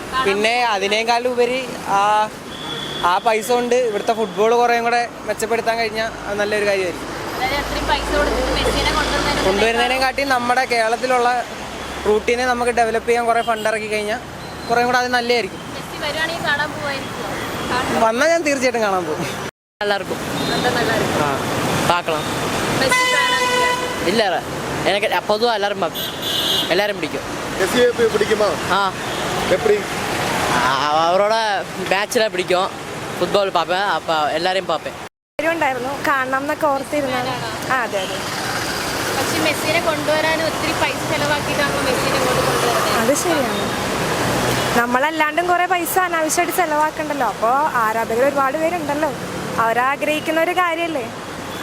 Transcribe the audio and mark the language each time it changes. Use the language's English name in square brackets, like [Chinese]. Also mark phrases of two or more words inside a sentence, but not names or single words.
[Malayalam] പിന്നെ അതിനേക്കാളും ഉപരി ആ പൈസ കൊണ്ട് ഇവിടുത്തെ ഫുട്ബോൾ കുറേയും കൂടെ മെച്ചപ്പെടുത്താൻ കഴിഞ്ഞാൽ അത് നല്ലൊരു കാര്യമായിരിക്കും. കൊണ്ടുവരുന്നതിനെക്കാട്ടി നമ്മുടെ കേരളത്തിലുള്ള റൂട്ടീനെ നമുക്ക് ഡെവലപ്പ് ചെയ്യാൻ കുറേ ഫണ്ട് ഇറക്കി കഴിഞ്ഞാൽ കുറേ കൂടെ അത് നല്ലതായിരിക്കും. വന്നാൽ ഞാൻ തീർച്ചയായിട്ടും കാണാൻ പോകും. [Tamil] എല്ലാവർക്കും பார்க்கலாம். இல்லை எனக்கு அப்போதும் எல்லாரும் பிடிக்கும். அவரோட மேட்சில் பிடிக்கும், ഫുട്ബോൾ பார்ப்பேன், அப்போ எல்லாரையும் பார்ப்பேன். [Malayalam] ഉണ്ടായിരുന്നു, കാണണം എന്നൊക്കെ ഓർത്തിരുന്നാണ്. അതെ അതെ. പക്ഷെ മെസ്സിനെ കൊണ്ടുവരാൻ ഒത്തിരി പൈസ ചെലവാക്കിയിട്ടാണോ മെസ്സിനെ ഇങ്ങോട്ട് കൊണ്ടുവരുന്നത്? അത് ശരിയാണ്. നമ്മളല്ലാണ്ടും കുറെ പൈസ അനാവശ്യമായിട്ട് ചെലവാക്കണ്ടല്ലോ. അപ്പോൾ ആരാധകർ ഒരുപാട് പേരുണ്ടല്ലോ, അവരാഗ്രഹിക്കുന്ന ഒരു കാര്യമല്ലേ.